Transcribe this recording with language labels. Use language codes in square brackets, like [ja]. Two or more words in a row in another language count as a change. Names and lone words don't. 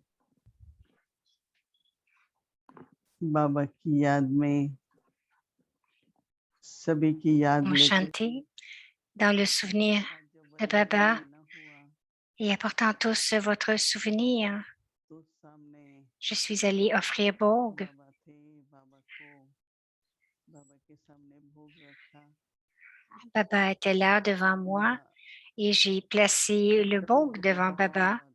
[hi] बाबा की याद में सभी की याद ओम शांति, [fr] dans le souvenir de Baba, et apportant tous votre souvenir, je suis allée offrir Bog. Baba était là devant moi et j'ai placé le Bog devant Baba.